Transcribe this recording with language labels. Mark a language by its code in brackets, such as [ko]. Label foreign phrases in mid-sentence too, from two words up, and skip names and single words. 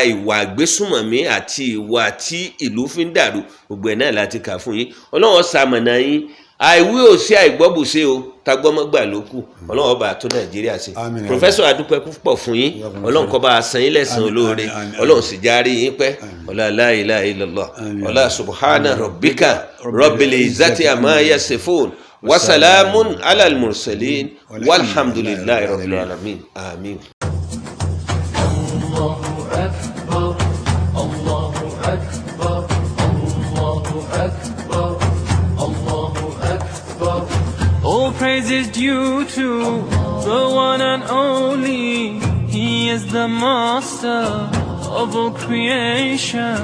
[yo] ìwà àgbésùnmọ̀mí àti ìwà tí ìlú fi ń dàrú gbogbo ẹ̀ náà láti kà fún yín Ọlọ́run ṣamọ̀nà yín àìwí ò sí àìgbọ́bùṣe o tagbọ́mọ́gbà ló kù Ọlọ́run ọba tó Nàìjíríà sí Professor adúpẹ́ púpọ̀ fún yín Ọlọ́run kó bá a san yín lẹ́san olóore Ọlọ́run sì járí yín pẹ́ ọlá [ar] لا إله إلا الله [yo] ọlá [ar] سبحان ربك رب العزة عما يصفون وسلام على المرسلين والحمد لله رب العالمين آمين. [en] All praise is due to the one and only. He is the master of all creation.